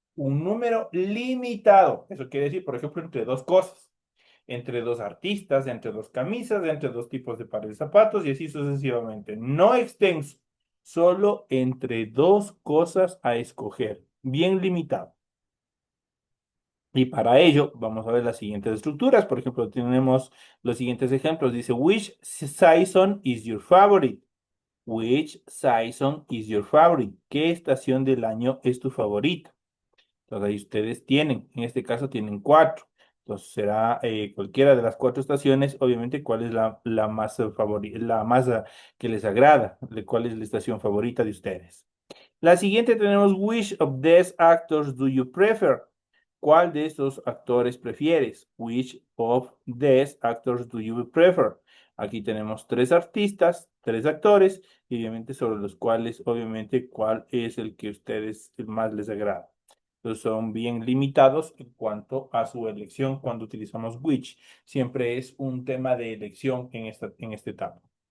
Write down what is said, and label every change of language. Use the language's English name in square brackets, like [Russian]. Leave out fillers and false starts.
[Spanish] Un número limitado, eso quiere decir, por ejemplo, entre dos cosas, entre dos artistas, entre dos camisas, entre dos tipos de pares de zapatos y así sucesivamente. No extenso, solo entre dos cosas a escoger, bien limitado. Y para ello vamos a ver las siguientes estructuras. Por ejemplo, tenemos los siguientes ejemplos. [English] Dice, which season is your favorite? Which season is your favorite? [Spanish] ¿Qué estación del año es tu favorita? Entonces ahí ustedes tienen, en este caso tienen cuatro. Entonces será cualquiera de las cuatro estaciones, obviamente, cuál es la más favorita, la más que les agrada, cuál es la estación favorita de ustedes. La siguiente tenemos, [English] which of these actors do you prefer? [Spanish] ¿Cuál de estos actores prefieres? [English] Which of these actors do you prefer? [Spanish] Aquí tenemos tres artistas, tres actores, y obviamente sobre los cuales, obviamente, cuál es el que a ustedes más les agrada. Entonces son bien limitados en cuanto a su elección cuando utilizamos which. Siempre es un tema de elección en esta etapa.